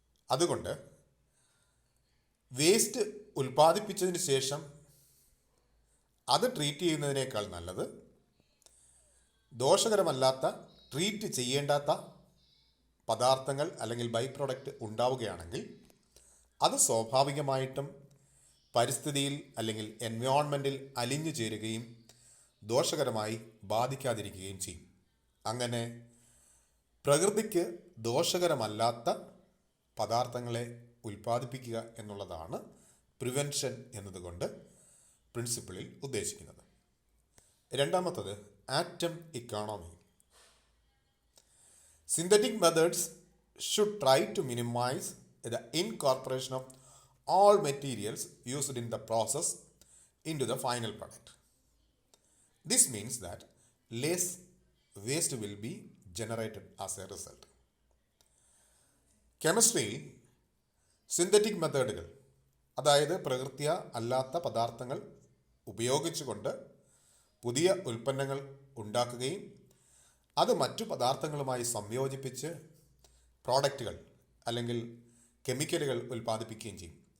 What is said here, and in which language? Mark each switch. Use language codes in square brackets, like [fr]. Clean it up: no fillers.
[ml] അതുകൊണ്ട് വേസ്റ്റ് ഉൽപ്പാദിപ്പിച്ചതിന് ശേഷം അത് ട്രീറ്റ് ചെയ്യുന്നതിനേക്കാൾ നല്ലത് ദോഷകരമല്ലാത്ത, ട്രീറ്റ് ചെയ്യേണ്ടാത്ത പദാർത്ഥങ്ങൾ അല്ലെങ്കിൽ ബൈ പ്രോഡക്റ്റ് ഉണ്ടാവുകയാണെങ്കിൽ അത് സ്വാഭാവികമായിട്ടും പരിസ്ഥിതിയിൽ അല്ലെങ്കിൽ എൻവയോൺമെൻറ്റിൽ അലിഞ്ഞു ചേരുകയും ദോഷകരമായി ബാധിക്കാതിരിക്കുകയും ചെയ്യും. അങ്ങനെ പ്രകൃതിക്ക് ദോഷകരമല്ലാത്ത പദാർത്ഥങ്ങളെ ഉൽപ്പാദിപ്പിക്കുക എന്നുള്ളതാണ് പ്രിവെൻഷൻ എന്നതുകൊണ്ട് പ്രിൻസിപ്പിളിൽ ഉദ്ദേശിക്കുന്നത്. രണ്ടാമത്തത് [en] Atom economy. Synthetic methods should try to minimise the incorporation of all materials used in the process into the final product. This means that less waste will be generated as a result. [ml] കെമിസ്ട്രിയിൽ synthetic മെത്തേഡുകൾ, അതായത് പ്രകൃത്യ അല്ലാത്ത പദാർത്ഥങ്ങൾ ഉപയോഗിച്ചുകൊണ്ട് പുതിയ ഉൽപ്പന്നങ്ങൾ ഉണ്ടാക്കുകയും അത് മറ്റു പദാർത്ഥങ്ങളുമായി സംയോജിപ്പിച്ച് പ്രോഡക്റ്റുകൾ അല്ലെങ്കിൽ കെമിക്കലുകൾ ഉൽപ്പാദിപ്പിക്കുകയും ചെയ്യും.